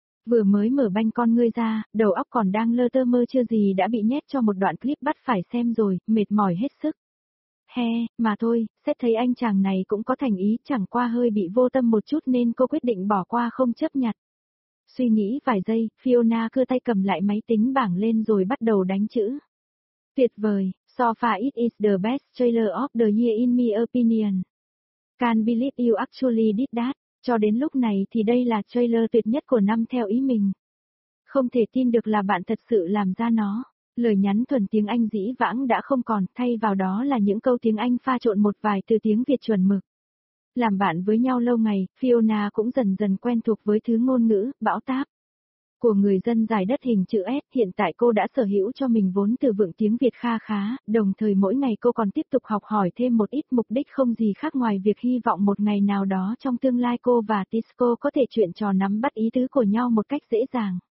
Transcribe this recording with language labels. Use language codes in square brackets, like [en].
[vi] Vừa mới mở banh con ngươi ra, đầu óc còn đang lơ tơ mơ chưa gì đã bị nhét cho một đoạn clip bắt phải xem rồi, mệt mỏi hết sức. He, mà thôi, xét thấy anh chàng này cũng có thành ý, chẳng qua hơi bị vô tâm một chút nên cô quyết định bỏ qua không chấp nhận. Suy nghĩ vài giây, Fiona cưa tay cầm lại máy tính bảng lên rồi bắt đầu đánh chữ. Tuyệt vời, [en] so far it is the best trailer of the year in my opinion. Can't believe you actually did that. [vi] Cho đến lúc này thì đây là trailer tuyệt nhất của năm theo ý mình. Không thể tin được là bạn thật sự làm ra nó. Lời nhắn thuần tiếng Anh dĩ vãng đã không còn, thay vào đó là những câu tiếng Anh pha trộn một vài từ tiếng Việt chuẩn mực. Làm bạn với nhau lâu ngày, Fiona cũng dần dần quen thuộc với thứ ngôn ngữ, bão táp của người dân dài đất hình chữ S, hiện tại cô đã sở hữu cho mình vốn từ vựng tiếng Việt kha khá, đồng thời mỗi ngày cô còn tiếp tục học hỏi thêm một ít, mục đích không gì khác ngoài việc hy vọng một ngày nào đó trong tương lai cô và Tisco có thể chuyện trò nắm bắt ý tứ của nhau một cách dễ dàng.